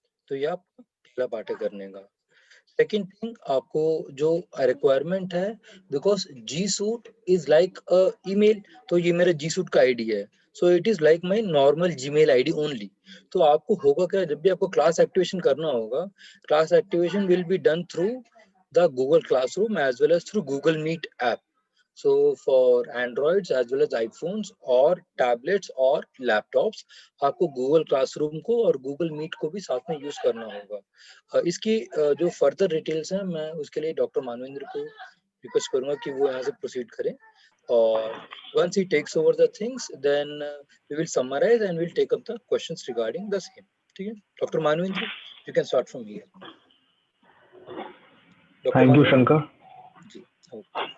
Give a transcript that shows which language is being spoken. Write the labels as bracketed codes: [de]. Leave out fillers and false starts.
[hi] तो ये आपका पहला पार्ट है करने का। सेकेंड थिंग, आपको जो रिक्वायरमेंट है, [en] because G suite is like a email, [hi] तो ये मेरा जी सूट का आईडी है, [en] So it is like my normal Gmail ID only. [hi] तो आपको होगा क्या, जब भी आपको [en] Class activation करना होगा, class activation will be done through the Google classroom as well as through Google Meet app. So for Androids as well as iPhones [hi] और tablets और laptops, आपको Google Classroom को और Google Meet को भी साथ में यूज करना होगा। इसकी जो फर्दर डिटेल्स हैं मैं उसके लिए डॉक्टर मानवेंद्र को रिक्वेस्ट करूंगा कि वो यहाँ से प्रोसीड करें। [en] और once he takes over the things, then we will summarize and we'll take up the questions regarding the same. [hi] ठीक है, doctor Manvendra, [en] you can start from here. Thank you, Shankar. [hi] Ji, okay.